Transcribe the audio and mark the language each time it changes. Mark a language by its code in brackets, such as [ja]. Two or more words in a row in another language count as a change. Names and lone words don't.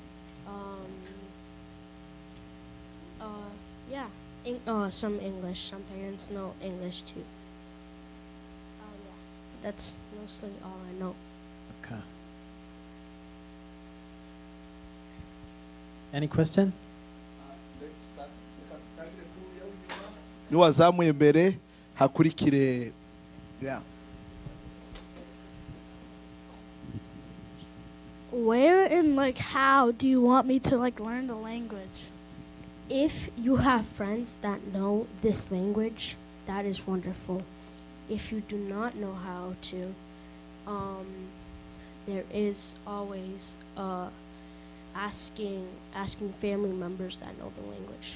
[en] Yeah. Some English. Some parents know English too. Yeah. That's mostly all I know. Okay. Any question? [rn] Niwazamuye imbere hakurikire. [en] Yeah. Where and how do you want me to learn the language? If you have friends that know this language, that is wonderful. If you do not know how to, there is always asking family members that know the language.